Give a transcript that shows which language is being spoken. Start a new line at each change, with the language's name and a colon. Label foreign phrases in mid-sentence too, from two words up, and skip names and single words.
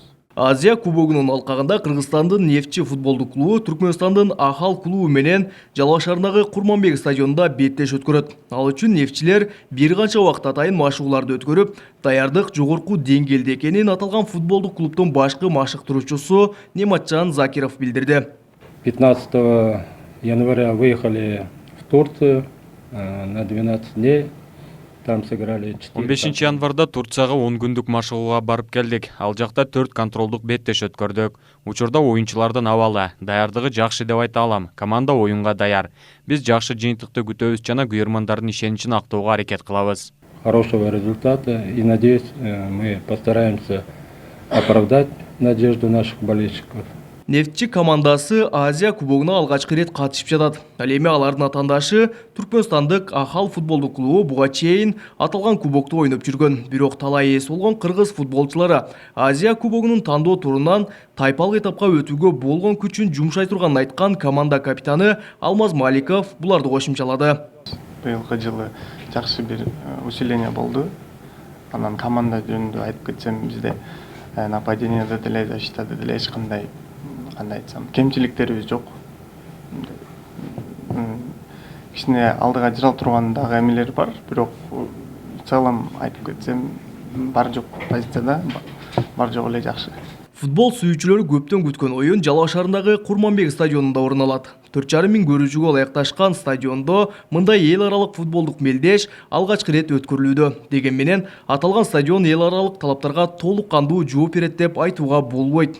Kyrgyz: Азия кубогунун алкагында Кыргызстандын Нефтчи футболдук клубу Түркмөнстандын Ахал клубу менен Жалал шаарындагы Курманбек стадионунда беттеш өткөрөт. Ал үчүн нефтчилер бир канча убакыт атайын машыгууларды өткөрүп, даярдык жогорку деңгээлде экенин аталган футболдук клубдун башкы машыктыруучусу Нематжан Закиров билдирди.
Russian: 15 января выехали в Турцию на 12 дней. Там сыграли
Kyrgyz: 15 январда Турцияга 10 күндүк машыгууга барып келдик. Ал жакта 4 контролдук беттеш өткөрдүк. Учурда оюнчулардын абалы, даярдыгы жакшы деп айта алам. Команда оюнга даяр. Биз жакшы жыйынтыкты күтөбүз жана күйөрмандардын ишеничин актоого аракет кылабыз.
Russian: Хорошего результата и надеюсь, мы постараемся оправдать надежду наших болельщиков.
Kyrgyz: Нефтчи командасы Азия кубогуна алгачкы рет катышып жатат. Ал эми алардын атаандашы Түркмөнстандык Ахал футболдук клубу буга чейин аталган кубокто ойноп жүргөн. Бирок талай эс болгон кыргыз футболчулары Азия кубогунун тандоо турунан тайпалык этапка өтүүгө болгон күчүн жумшай турганын айткан команда капитаны Алмаз Маликов буларды кошумчалады. Быйылкы жылы жакшы бир усиление болду. Анан команда жөнүндө айтып кетсем, бизде нападениеде деле, защитада деле эч кандай айтсам кемчиликтерибиз жок. Кичине алдыга жырал турган дагы эмелер бар, бирок
Russian: в целом
Kyrgyz: айтып кетсем, бар жок позицияда бар жок эле жакшы. Футбол сүйүүчүлөрү көптөн күткөн оюн Жалал шаарындагы Курманбек стадионунда орун алат. 4,5 миң көрүүчүгө ылайыкташкан стадиондо мындай эл аралык футболдук мелдеш алгачкы рет өткөрүлүүдө. Деген менен аталган стадион эл аралык талаптарга толук кандуу жооп берет деп айтууга болбойт.